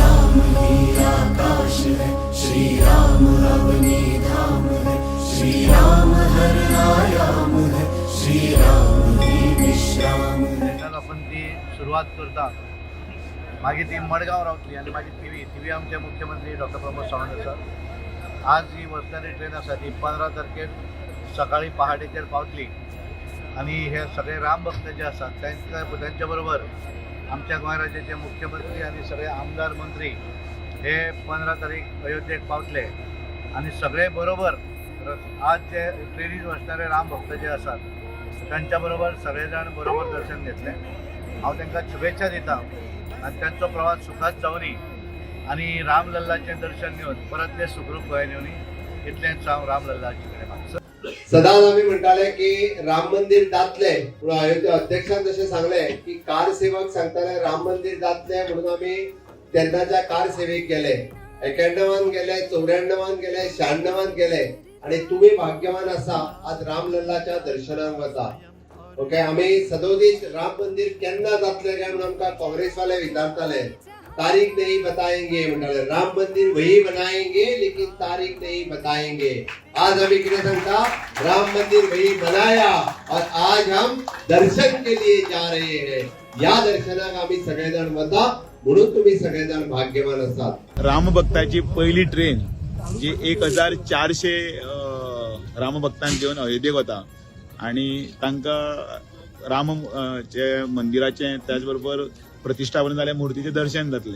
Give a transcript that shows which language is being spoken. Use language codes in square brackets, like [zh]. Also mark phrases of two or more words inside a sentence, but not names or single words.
[hi] राम ही आकाश है, श्री राम अवनी धाम है, श्री राम हर आयाम है, श्री राम ही विश्राम है. [kok] आपण ती सुरुवात करता मागे ती मडगाव रावतली आणि मागे ती आमचे मुख्यमंत्री डॉक्टर प्रमोद सावंत सर. आज ही वचणारी ट्रेन आसा ती 15 तारखेर सकाळी पहाटेचेर पावतली आणि हे सगळे राम भक्त जे आसात त्यांच्या बरोबर आमच्या गोंय राज्याचे मुख्यमंत्री आणि सगळे आमदार मंत्री हे 15 तारीख अयोध्येक पावतले आणि सगळे बरोबर आज जे ट्रेनीत वचणारे राम भक्त जे आसात त्यांच्या बरोबर सगळेजण बरोबर दर्शन घेतले. हांव तांकां शुभेच्छा दिता आणि त्यांचा प्रवास सुखात जावनी आणि रामलल्लाचे दर्शन घेऊन परत ते सुखरूप गोंयांत येवनी इतलेंच हांव रामलल्लाचे कडेन मागता. सदांच आम्ही म्हणटाले की राम मंदिर जातले म्हणून अयोध्या अध्यक्षान जशें सांगले की कार सेवक सांगताले राम मंदिर जातले म्हणून आम्ही तेन्नाच्या कार सेवेक गेले, 91 गेले, 94 गेले, 96 गेले आणि तुम्ही भाग्यवान आसा आज रामलल्लाच्या दर्शनाक वता. ओके, आम्ही सदोदीत राम मंदिर केन्ना जातले काय म्हणून आमकां काँग्रेसवाले विचारताले. [hi] तारीख नहीं बताएंगे म्हणाले, राम मंदिर वही बनाएंगे लेकिन तारीख नहीं बताएंगे. आज हमें किती सांगता राम मंदिर वही बनाया और आज हम दर्शन के लिए जा रहे हैं. [kok] या दर्शनाक आम्ही सगळेजण वता म्हणून तुम्ही सगळेजण भाग्यवान आसात. रामभक्ताची पहिली ट्रेन जी 1400 रामभक्तांक घेऊन अयोध्येक वता आणि तांकां राम चे मंदिराचे त्याचबरोबर प्रतिष्ठापन जाल्या मुर्तीचे दर्शन जातले.